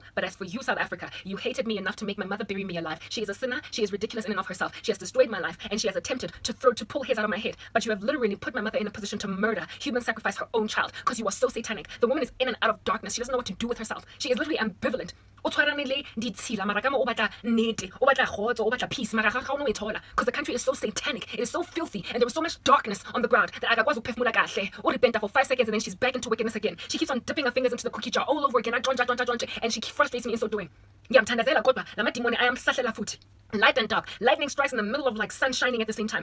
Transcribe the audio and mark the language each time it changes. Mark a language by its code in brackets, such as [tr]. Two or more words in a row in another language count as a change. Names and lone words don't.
[en] But as for you, South Africa, you hated me enough to make my mother bury me alive. She is a sinner. She is ridiculous in and of herself. She has destroyed my life, and she has attempted to pull hairs out of my head. But you have literally put my mother in a position to murder, human sacrifice her own child, because you are so satanic. The woman is in and out of darkness. She doesn't know what to do with herself. She is literally ambivalent. [st] o tshwaranele ditshila mara ka mo o batla nnete o batla kgotso o batla peace mara ga ga o no e thola [en] because the country is so satanic, it is so filthy, and there was so much darkness on the ground that [zu] akakwazi ukuphefumula kahle. [en] Urepenta for 5 seconds and then she's back into wickedness again. She keeps on dipping her fingers into the cookie jar all over again, and she frustrates me in so doing. [zu] Ngiyamthandazela kodwa lamadimoni ayamsahlela futhi. [en] Light and dark, lightning strikes in the middle of like sun shining at the same time.